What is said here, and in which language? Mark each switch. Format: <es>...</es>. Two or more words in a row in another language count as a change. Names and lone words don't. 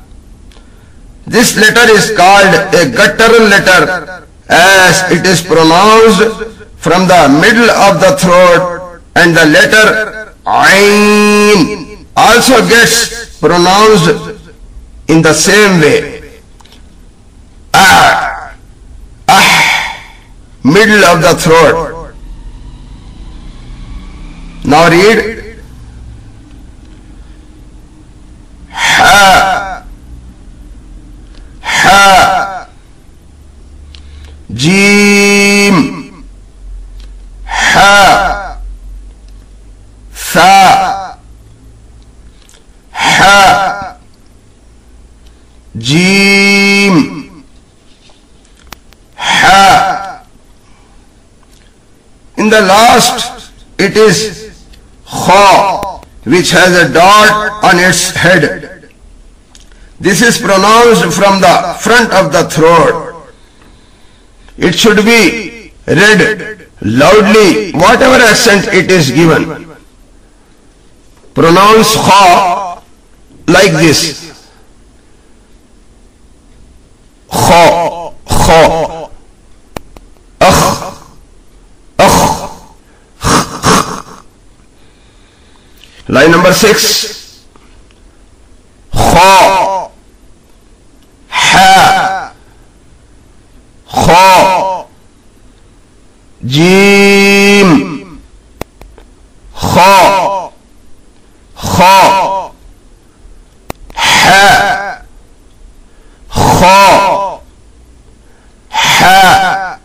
<en>This letter is called a guttural letter as it is pronounced from the middle of the throat, and the letter ain also gets pronounced in the same way. Middle of the throat. Now read ha, ha, Jim, ha, tha, ha, Jim, ha. In the last, it is kha, which has a dot on its head. This is pronounced from the front of the throat. It should be read loudly, whatever accent it is given. Pronounce kha like this. Kha, kha, akh, line number 6, kha, ha, kha, jim, kha, kha, ha, kha, ha.</en>